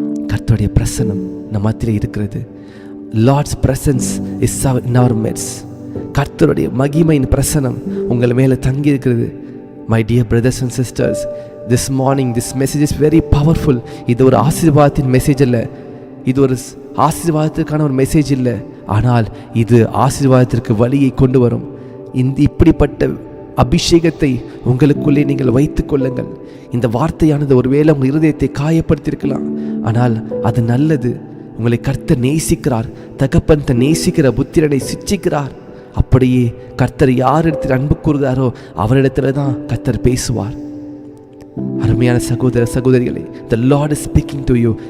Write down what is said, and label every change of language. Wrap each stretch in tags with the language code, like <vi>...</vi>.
<ta>கர்த்தருடைய பிரசன்னம் நம் மத்தியிலே இருக்கிறது.</ta> <en>Lord's presence is in our midst.</en> <ta>கர்த்தருடைய மகிமையின் பிரசன்னம் உங்கள் மேலே தங்கி இருக்கிறது.</ta> <en>My dear brothers and sisters, this morning this message is very powerful.</en> <ta>இது ஒரு ஆசீர்வாதத்தின் மெசேஜ் அல்ல, இது ஒரு ஆசீர்வாதத்திற்கான ஒரு மெசேஜ் இல்லை, ஆனால் இது ஆசீர்வாதத்திற்கு வழியை கொண்டு வரும். இந்த இப்படிப்பட்ட அபிஷேகத்தை உங்களுக்குள்ளே நீங்கள் வைத்துக் கொள்ளுங்கள். இந்த வார்த்தையானது ஒருவேளை உங்கள் இருதயத்தை காயப்படுத்தியிருக்கலாம், ஆனால் அது நல்லது. உங்களை கர்த்தர் நேசிக்கிறார். தகப்பன் தன் நேசிக்கிற புத்திரனை சிட்சிக்கிறார். அப்படியே கர்த்தர் யாரிடத்தில் அன்பு கூறுகிறாரோ அவரிடத்துல தான் கர்த்தர் பேசுவார். அருமையான சகோதர சகோதரிகளே,</ta> <en>the Lord is speaking to you.</en>